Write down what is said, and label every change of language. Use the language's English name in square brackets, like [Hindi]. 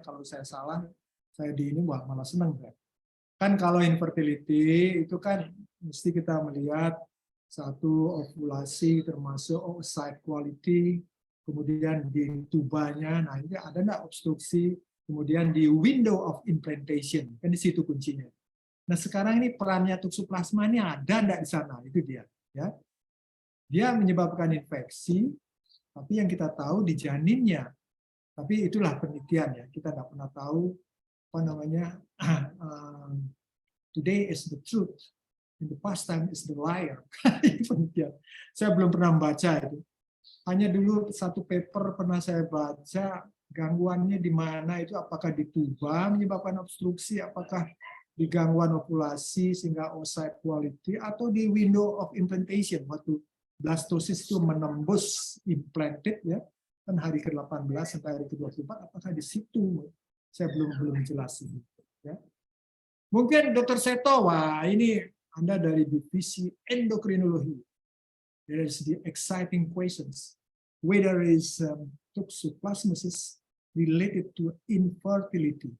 [Indonesian] Kalau saya salah, saya di ini malah senang. Kan kalau infertility itu kan mesti kita melihat satu ovulasi termasuk oocyte quality, kemudian di tubanya, nah ini ada nggak obstruksi, kemudian di window of implantation, kan di situ kuncinya. Nah sekarang ini perannya toksoplasma ini ada nggak di sana, itu dia. Ya. Dia menyebabkan infeksi, tapi yang kita tahu di janinnya. Tapi itulah penelitian ya, kita nggak pernah tahu apa namanya. [English] Today is the truth, in the past time is the liar. [Indonesian] Penelitian. Saya belum pernah membaca itu. Hanya dulu satu paper pernah saya baca, gangguannya di mana itu, apakah di tuba menyebabkan obstruksi, apakah di gangguan ovulasi sehingga oocyte quality, atau di window of implantation waktu blastosis itu menembus implanted ya, kan hari ke-18 sampai hari ke-24, apakah di situ? Saya belum jelasin. Ya. Mungkin Dr. Seto, wah ini Anda dari divisi endokrinologi. [English] There is the exciting questions. Whether is toxoplasmosis related to infertility.